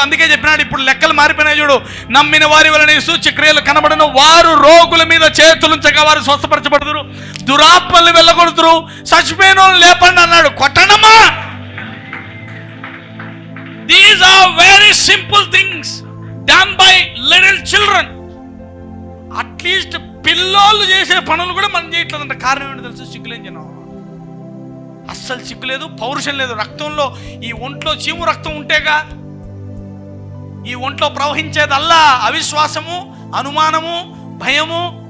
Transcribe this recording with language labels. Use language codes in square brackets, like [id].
[te] అందుకే చెప్పినాడు, ఇప్పుడు లెక్కలు మారిపోయినాయి చూడు. నమ్మిన వారి వలన సూచక్రియలు కనబడను, వారు రోగుల మీద చేతులుంచగా వారు స్వస్థపరచబడుదురు, దురాత్మల్ని వెళ్ళగొడుతురు, చచ్చిపోయిన వాళ్ళు లేపండి అన్నాడు. కొట్టనమ్మా. [en] These are very simple things done by little children. [te] At least పిల్లోళ్ళు చేసే పనులు కూడా మనం చేయట్లేదంట. కారణం ఏంటో తెలుసు? సిగ్గులేని జనం. అస్సలు సిగ్గులేదు, పౌరుషం లేదు. రక్తంలో, ఈ ఒంట్లో చీము రక్తం ఉంటేగా ఈ ఒంట్లో ప్రవహించేదల్లా అవిశ్వాసము, అనుమానము, భయము.